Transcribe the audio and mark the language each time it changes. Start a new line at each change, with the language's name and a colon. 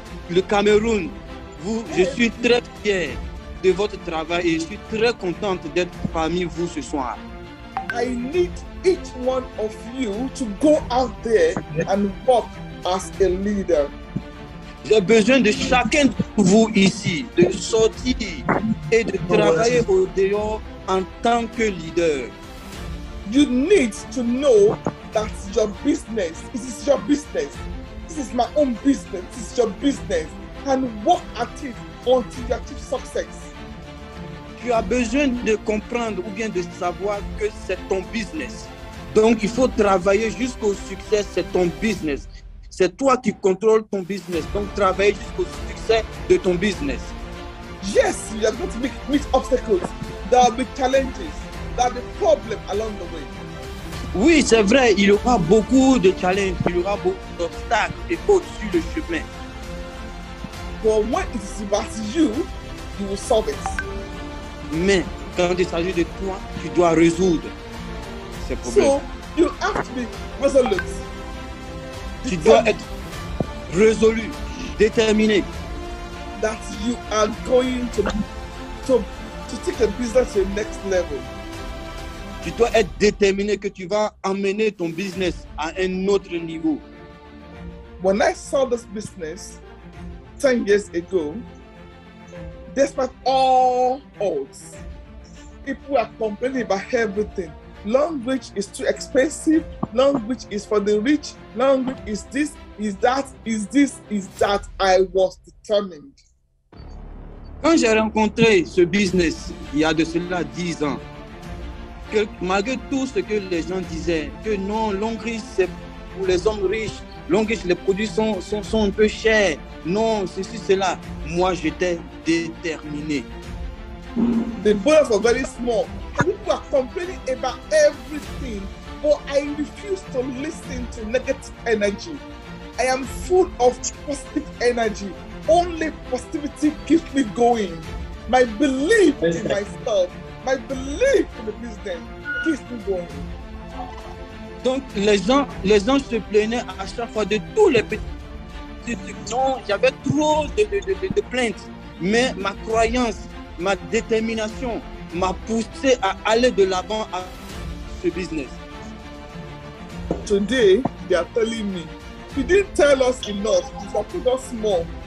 French: Le Cameroun, je suis très fier de votre travail et je suis très contente d'être parmi vous ce soir.
English: I need each one of you to go out there and work as a leader.
French: J'ai besoin de chacun de vous ici de sortir et de travailler au dehors en tant que leader.
English: You need to know that your business, this is your business. This is my own business. This is your business. And work at it until you achieve success.
French: Tu as besoin de comprendre ou bien de savoir que c'est ton business. Donc, il faut travailler jusqu'au succès, c'est ton business. C'est toi qui contrôles ton business. Donc, travailler jusqu'au succès de ton business.
English: Yes, you are going to meet obstacles. There will be challenges. There will be problems along the way.
French: Oui, c'est vrai, il y aura beaucoup de challenges, il y aura beaucoup d'obstacles et autres sur le chemin.
English: But when it is about you, you will solve it.
French: Mais quand il s'agit de toi, tu dois résoudre ces problèmes.
English: So, you have to be resolute.
French: Tu dois être résolu, déterminé.
English: That you are going to take a business to the next level.
French: Tu dois être déterminé que tu vas emmener ton business à un autre niveau.
English: When I saw this business 10 years ago, despite all odds, people are complaining about everything. Language is too expensive. Language is for the rich. Language is this, is that, is this, is that. I was determined.
French: Quand j'ai rencontré ce business, il y a de cela 10 ans, que malgré tout ce que les gens disaient, que non, Longreach c'est pour les hommes riches, Longreach les produits sont un peu chers, non, ceci, cela, moi j'étais déterminé.
English: The bonus are very small. People are complaining about everything, but I refuse to listen to negative energy. I am full of positive energy. Only positivity keeps me going. My belief in myself, my belief in the business keeps me going.
French: Donc les gens se plaignaient à chaque fois de tous les petits trucs. Non, j'avais trop de plaintes, mais ma croyance, ma détermination m'a poussé à aller de l'avant à ce business.
English: Today, they are telling me, you didn't tell us enough, you have told us more.